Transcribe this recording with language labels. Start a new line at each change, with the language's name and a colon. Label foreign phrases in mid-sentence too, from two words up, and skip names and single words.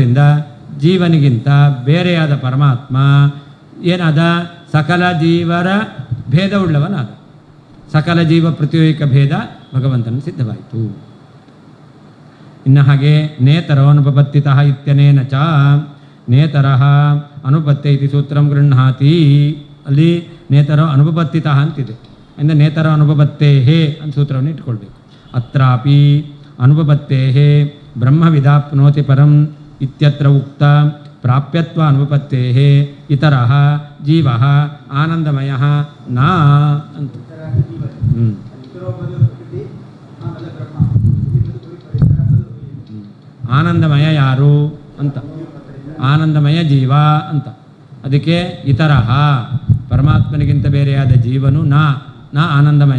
Kannada: ಆದ್ದರಿಂದ ಜೀವನಿಗಿಂತ ಬೇರೆಯಾದ ಪರಮಾತ್ಮ ಏನಾದ? ಸಕಲ ಜೀವರ ಭೇದವುಳ್ಳವನಾದ. ಸಕಲ ಜೀವ ಪ್ರತಿಯೋಗಿಕ ಭೇದ ಭಗವಂತನ ಸಿದ್ಧವಾಯಿತು. ಇನ್ನು ಹಾಗೆ
Sanskrit: ನೇತರೋ ಅನುಪಪತ್ತಿತಃ ಇತ್ಯನೇನ ಚ ನೇತರಃ ಅನುಪತ್ತೆ ಇತಿ ಸೂತ್ರಂ ಗೃಹ್ಣಾತಿ.
Kannada: ಅಲ್ಲಿ
Sanskrit: ನೇತರೋ ಅನುಪಪತ್ತಿತಃ
Kannada: ಅಂತಿದೆ. ಅಂದರೆ
Sanskrit: ನೇತರೋ ಅನುಪಪತ್ತೇಹೇ
Kannada: ಅಂತ ಸೂತ್ರವನ್ನು ಇಟ್ಕೊಳ್ಬೇಕು.
Sanskrit: ಅತ್ರಾಪಿ ಅನುಪಪತ್ತೇಹೇ ಬ್ರಹ್ಮವಿದಾಪ್ನೋತಿ ಪರಂ ಇತ್ಯತ್ರ ಉಕ್ತ ಪ್ರಾಪ್ಯತ್ವ ಅನುಪಪತ್ತೇಹೇ ಇತರಃ ಜೀವಃ ಆನಂದಮಯಃ ನಾ ಅಂತ.
Kannada: ಆನಂದಮಯ ಯಾರು ಅಂತ, ಆನಂದಮಯ ಜೀವ ಅಂತ. ಅದಕ್ಕೆ ಇತರಃ ಪರಮಾತ್ಮನಿಗಿಂತ ಬೇರೆಯಾದ ಜೀವನು ನಾ ಆನಂದಮಯ.